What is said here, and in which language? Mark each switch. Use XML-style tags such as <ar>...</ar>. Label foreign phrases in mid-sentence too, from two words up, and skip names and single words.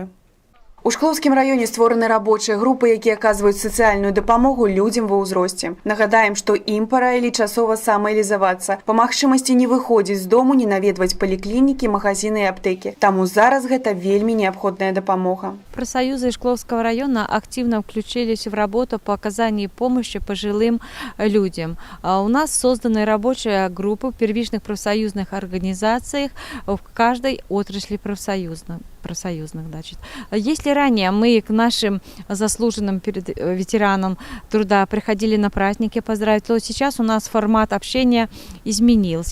<be>У Шклоўскім раёне створаны рабочыя групы, якія аказваюць сацыяльную дапамогу людзям ва ўзросце. Нагадаем, што ім параілі часова самаізалявацца. Па магчымасці не выходзіць з дому, не наведваць паліклінікі, магазины і аптэкі. Таму зараз гэта вельмі неабходная дапамога.</be> <ru>Профсоюзы Шкловского района активно включились в работу по оказанию помощи пожилым людям. У нас созданы рабочие группы в первичных профсоюзных организациях в каждой отрасли профсоюзных. Значит. Если ранее мы к нашим заслуженным ветеранам труда приходили на праздники поздравить, то сейчас у нас формат общения изменился.</ru>